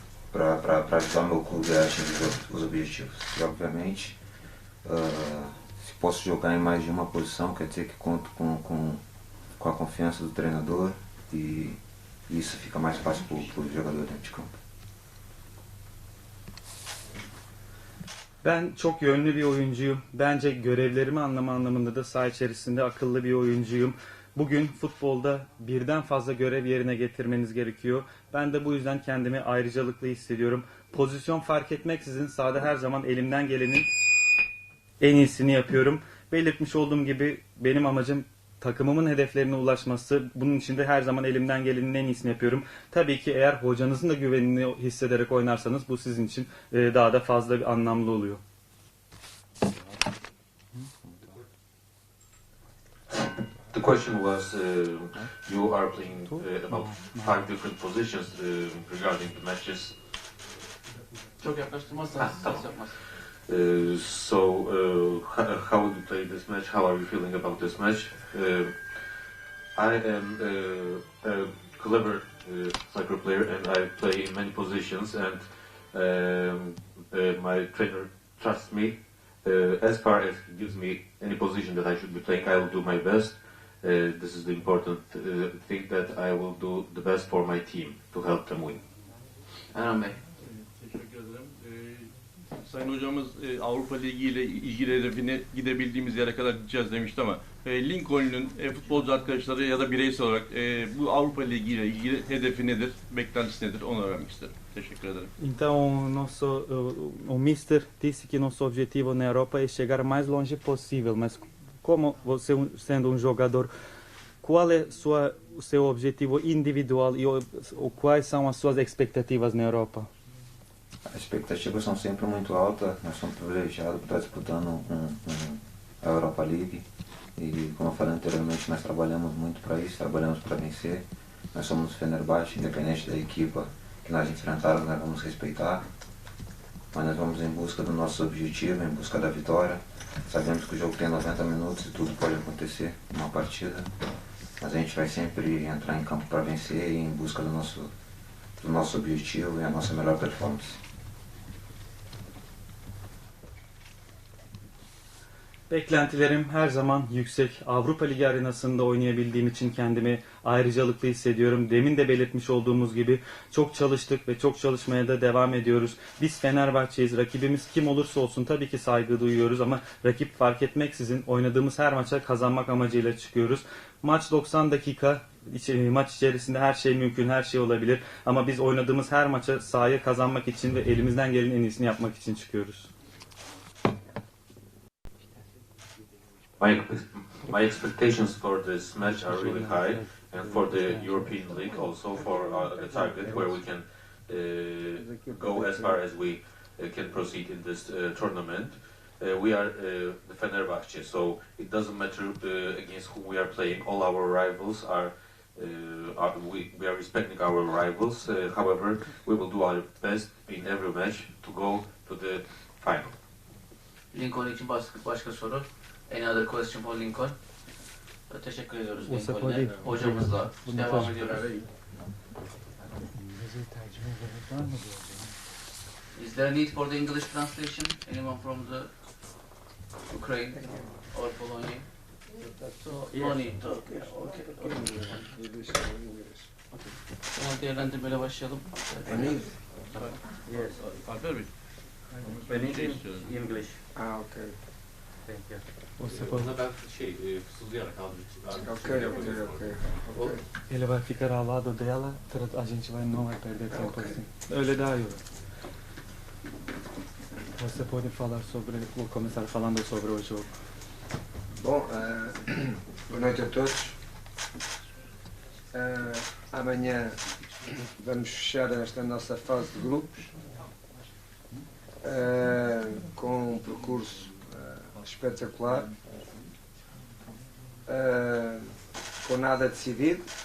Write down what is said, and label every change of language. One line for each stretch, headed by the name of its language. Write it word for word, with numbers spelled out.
Portuguese: para ajudar meu clube a atingir os objetivos. E obviamente, uh, se posso jogar em mais de uma posição, quer dizer que conto com, com, com a confiança do treinador e isso fica mais fácil para o jogador dentro de campo.
Turkish: Ben çok yönlü bir oyuncuyum. Bence görevlerimi anlama anlamında da saha içerisinde akıllı bir oyuncuyum. Bugün futbolda birden fazla görev yerine getirmeniz gerekiyor. Ben de bu yüzden kendimi ayrıcalıklı hissediyorum. Pozisyon fark etmeksizin sahada her zaman elimden gelenin en iyisini yapıyorum. Belirtmiş olduğum gibi benim amacım takımımın hedeflerine ulaşması. Bunun için de her zaman elimden gelenin en iyisini yapıyorum. Tabii ki eğer hocanızın da güvenini hissederek oynarsanız bu sizin için daha da fazla bir anlamlı oluyor.
English: The question was, uh, you are playing uh, about five different positions uh, regarding the matches.
Turkish: Çok yaklaştırmazsanız ses yapmaz.
English: Uh, so, uh, how, how would you play this match? How are you feeling about this match? Uh, I am uh, a clever uh, soccer player and I play in many positions and um, uh, my trainer trusts me. Uh, as far as he gives me any position that I should be playing, I will do my best. Uh, this is the important uh, thing that I will do the best for my team to help them win.
Turkish: Erhan Bey. Teşekkür ederim. Ee, Sayın Hocamız e, Avrupa Ligi ile ilgili hedefine gidebildiğimiz yere kadar gideceğiz demişti ama e, Lincoln'un e, futbolcu arkadaşları ya da bireysel olarak e, bu Avrupa Ligi ile ilgili hedefi nedir, beklentisi nedir onu öğrenmek isterim. Teşekkür ederim.
Portuguese: Então, nosso, o, o mister disse que nosso objetivo na Europa é chegar mais longe possível, mas como você sendo um jogador, qual é sua, o seu objetivo individual e o, o, quais são as suas expectativas na Europa? As expectativas são sempre muito altas, nós somos privilegiados por estar disputando um, um, a Europa League e como eu falei anteriormente, nós trabalhamos muito para isso, trabalhamos para vencer, nós somos Fenerbahçe, independente da equipa que nós enfrentarmos, nós vamos respeitar. Mas nós vamos em busca do nosso objetivo, em busca da vitória. Sabemos que o jogo tem noventa minutos e tudo pode acontecer numa partida. Mas a gente vai sempre entrar em campo para vencer e em busca do nosso, do nosso objetivo e a nossa melhor performance.
Turkish: Beklentilerim her zaman yüksek. Avrupa Ligi arenasında oynayabildiğim için kendimi ayrıcalıklı hissediyorum. Demin de belirtmiş olduğumuz gibi çok çalıştık ve çok çalışmaya da devam ediyoruz. Biz Fenerbahçe'yiz. Rakibimiz kim olursa olsun tabii ki saygı duyuyoruz ama rakip fark etmeksizin oynadığımız her maça kazanmak amacıyla çıkıyoruz. Maç doksan dakika. Maç içerisinde her şey mümkün, her şey olabilir. Ama biz oynadığımız her maça sahaya kazanmak için ve elimizden gelen en iyisini yapmak için çıkıyoruz.
English: My, my expectations for this match are really high, and for the European League also for uh, a target where we can uh, go as far as we uh, can proceed in this uh, tournament. Uh, we are uh, the Fenerbahçe, so it doesn't matter uh, against who we are playing. All our rivals are, uh, are we, we are respecting our rivals. Uh, however, we will do our best in every match to go to the final.
Turkish: Lincoln için başka soru.
English: Another question for Lincoln.
Turkish: Teşekkür ediyoruz Lincoln'e. Hocamızla devam ediyoruz.
English: Is there a need for the English translation? Anyone from the Ukraine or Polonia? So, no need to. Okay. Okay. Okay.
Turkish: Tamam, değerlendirmeyle başlayalım.
English: Yes.
Turkish: Alper Bey.
English: Ben English. Ah, okay. Thank you.
Turkish: O konuda ben şey, fısıldayarak aldım.
English: Okay, okay, okay.
Portuguese: Ele vai ficar ao lado dela, a gente vai não vai perder tempo assim.
Turkish: Öyle daha iyi olur.
Portuguese: Você pode falar sobre, vou começar falando sobre o jogo. Bom, uh, boa noite a todos. Uh, amanhã vamos fechar esta nossa fase de grupos uh, com um percurso uh, espetacular, uh, com nada decidido.